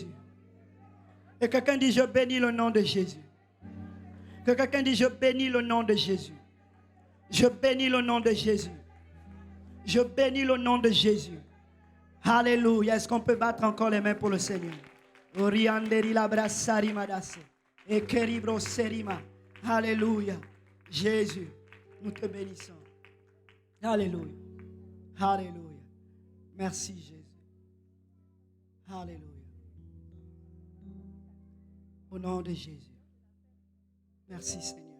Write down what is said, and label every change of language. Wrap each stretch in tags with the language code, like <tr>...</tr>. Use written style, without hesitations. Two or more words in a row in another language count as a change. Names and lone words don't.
<fr>Et quelqu'un dit: je bénis le nom de Jésus. Que quelqu'un dise: je bénis le nom de Jésus. Je bénis le nom de Jésus. Je bénis le nom de Jésus. Alléluia. Est-ce qu'on peut battre encore les mains pour le Seigneur? Orianderi la brassari madase. Et keribro serima. Alléluia. Jésus, nous te bénissons. Alléluia. Alléluia. Merci Jésus. Alléluia. Au nom de Jésus. Merci Seigneur.</fr>